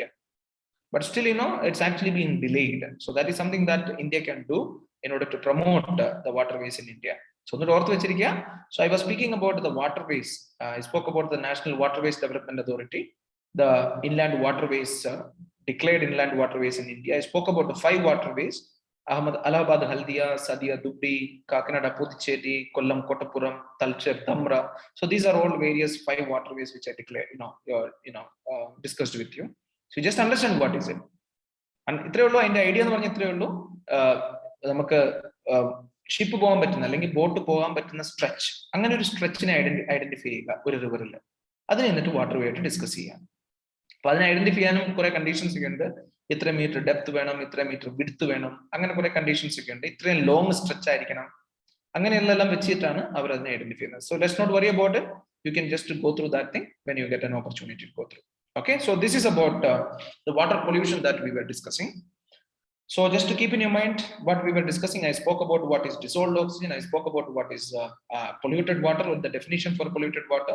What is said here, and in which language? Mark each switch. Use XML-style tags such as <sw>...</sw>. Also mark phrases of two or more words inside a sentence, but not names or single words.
<en>But still, it's actually been delayed. So that is something that India can do in order to promote the waterways in India. So I was speaking about the waterways. I spoke about the National Waterways Development Authority, the inland waterways, declared inland waterways in India. I spoke about the 5 waterways: Allahabad, Haldia, Sadia, Dubbi, Kakinada, Puducherry, Kollam, Kottapuram, Talcher, Tamra. So these are all various 5 waterways which I declared, discussed with you. So just understand what is it.</en> <ml>And ഇത്രയേ ഉള്ളൂ. അതിന്റെ ഐഡിയ എന്ന് പറഞ്ഞാൽ ഇത്രയേ ഉള്ളൂ. നമുക്ക് ഷിപ്പ് പോകാൻ പറ്റുന്ന അല്ലെങ്കിൽ ബോട്ട് പോകാൻ പറ്റുന്ന സ്ട്രെച്ച്, അങ്ങനെ ഒരു സ്ട്രെച്ചിനെ ഐഡന്റിഫൈ ചെയ്യുക ഒരു റിവറിൽ. അതിന് എന്നിട്ട്</ml> <en>water way</en> <ml>ആയിട്ട് ഡിസ്കസ് ചെയ്യാം. അപ്പൊ അതിനെ ഐഡന്റിഫൈ ചെയ്യാനും കുറെ കണ്ടീഷൻസ് ഒക്കെ ഉണ്ട്. ഇത്ര</ml> <en>meter depth</en> <ml>വേണം, ഇത്ര</ml> <en>meter width</en> <ml>വേണം, അങ്ങനെ കുറെ കണ്ടീഷൻസ് ഒക്കെ ഉണ്ട്. ഇത്രയും</ml> <en>long stretch</en> <ml>ആയിരിക്കണം, അങ്ങനെയുള്ളതെല്ലാം വെച്ചിട്ടാണ് അവർ അതിനെ ഐഡന്റിഫൈ ചെയ്യുന്നത്.</ml> <en>so let's not worry about it. you can just go through that thing when you get an opportunity to go through. Okay, so this is about the water pollution that we were discussing. So just to keep in your mind what we were discussing, I spoke about what is dissolved oxygen. I spoke about what is polluted water, or the definition for polluted water.</en>